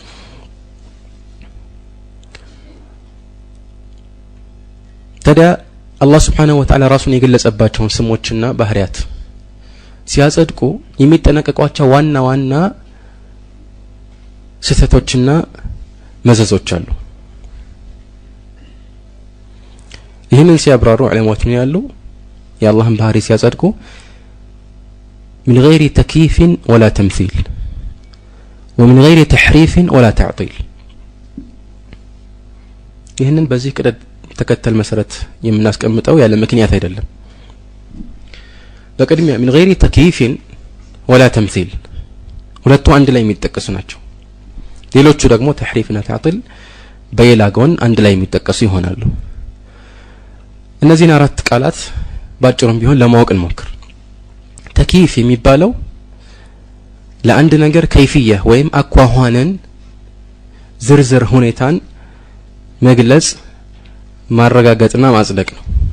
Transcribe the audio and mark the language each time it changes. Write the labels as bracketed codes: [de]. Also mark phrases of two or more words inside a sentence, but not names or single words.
[am] ታዲያ አላህ [ar] سبحانه وتعالى [am] ራሱን የገለጸባቸውን ስሞችና ባህሪያት ሲያጸድቁ የሚጠነቀቋቸው ዋና ስህተቶችና መዘዞች አሉ ይህንን ሲያብራሩ ዑለማዎች ምን ያሉ የአላህን ባህሪ ሲያጸድቁ [ar] من غير تكييف ولا تمثيل ومن غير تحريف ولا تعطيل [am] ይህንን በዚህ ቅደም ተከተል መሰረት የምናስቀምጠው ያለ ምክንያት አይደለም በቅድሚያ [ar] من غير تكييف ولا تمثيل [am] ሁለቱ አንድ ላይ የሚጠቀሱ ናቸው ሌሎቹ ደግሞ ተሕሪፍና ተዕጢል በሌላ ጎን አንድ ላይ የሚጠቀሱ ይሆናሉ እነዚህን አራት ቃላት ባጭሩም ቢሆን ለማወቅ እንሞክር ተክይፍ የሚባለው ለአንድ ነገር ከይፍያ ወይም አኳኋንን ዝርዝር ሁኔታን መግለጽ ማረጋገጥና ማጽደቅ ነው